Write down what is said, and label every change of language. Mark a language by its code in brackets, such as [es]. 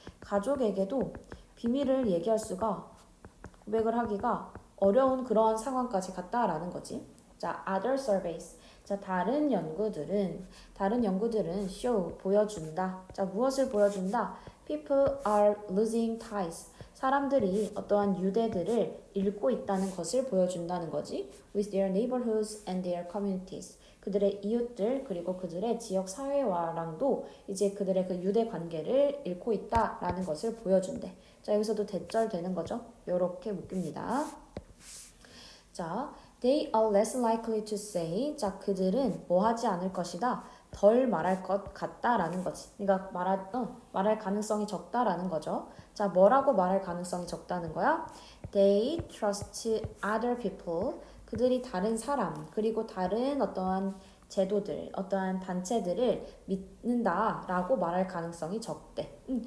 [ko] 가족에게도 비밀을 얘기할 수가, 고백을 하기가 어려운 그런 상황까지 갔다라는 거지. [en] 자, other surveys. [ko] 자, 다른 연구들은 show, 보여준다. 자, 무엇을 보여준다? [en] People are losing ties. [ko] 사람들이 어떠한 유대들을 잃고 있다는 것을 보여준다는 거지. [en] With their neighborhoods and their communities. [ko] 그들의 이웃들 그리고 그들의 지역 사회와랑도 이제 그들의 그 유대 관계를 잃고 있다라는 것을 보여준대. 자, 여기서도 대절 되는 거죠. 요렇게 묶입니다. [en] 자, they are less likely to say. [ko] 자, 그들은 뭐 하지 않을 것이다. 덜 말할 것 같다라는 거지. 그러니까 말할 가능성이 적다라는 거죠. 자, 뭐라고 말할 가능성이 적다는 거야? [en] They trust other people. [ko] 그들이 다른 사람, 그리고 다른 어떠한 제도들, 어떠한 단체들을 믿는다라고 말할 가능성이 적대.